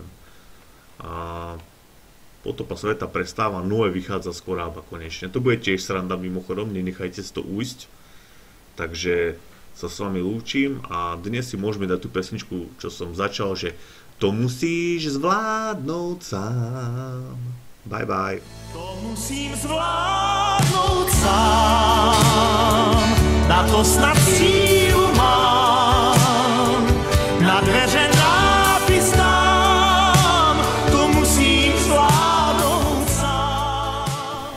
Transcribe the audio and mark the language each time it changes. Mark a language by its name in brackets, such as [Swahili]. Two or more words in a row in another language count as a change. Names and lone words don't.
[Slovak] A potopa sveta prestáva, Noé vychádza z korába konečne. To bude tiež sranda mimochodom, nenechajte si to ujsť. Takže sa s vami lúčim a dnes si môžeme dať tú pesničku, čo som začal, že to musíš zvládnuť sám. [English] Bye bye. [Czech] To musím zvládnout sám, na to snad sílu mám, na dveře nápis dám, to musím zvládnout sám.